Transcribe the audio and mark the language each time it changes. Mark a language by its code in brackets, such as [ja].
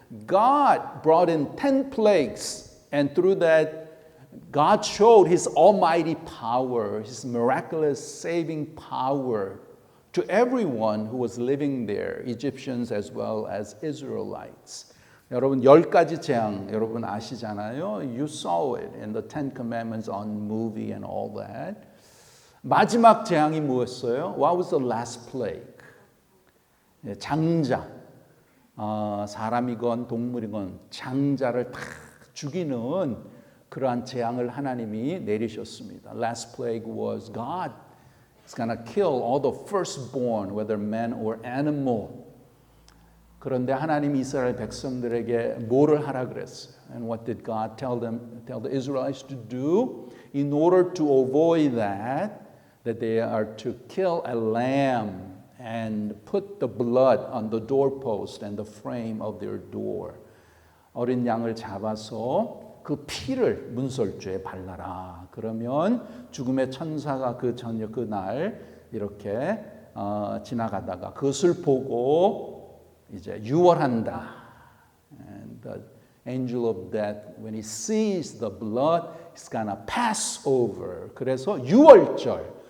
[en] God brought in 10 plagues, and through that, God showed His almighty power, His miraculous saving power to everyone who was living there, Egyptians as well as Israelites. [ko] 여러분 10가지 재앙 여러분 아시잖아요. [en] You saw it in the Ten Commandments on movie and all that. [ko] 마지막 재앙이 뭐였어요? [en] What was the last plague? [ko] 장자. 사람이건 동물이건 장자를 다 죽이는 그러한 재앙을 하나님이 내리셨습니다. [en] Last plague was God is going to kill all the firstborn, whether man or animal. [ko] 그런데 하나님이 이스라엘 백성들에게 뭐를 하라 그랬어요? [en] And what did God tell the Israelites to do? In order to avoid that they are to kill a lamb and put the blood on the doorpost and the frame of their door. [ko] 어린 양을 잡아서 그 피를 문설주에 발라라. 그러면 죽음의 천사가 그 저녁 그날 이렇게 지나가다가 그것을 보고 이제 유월한다. [en] And the angel of death, when he sees the blood, he's gonna pass over. [ko] 그래서 유월절,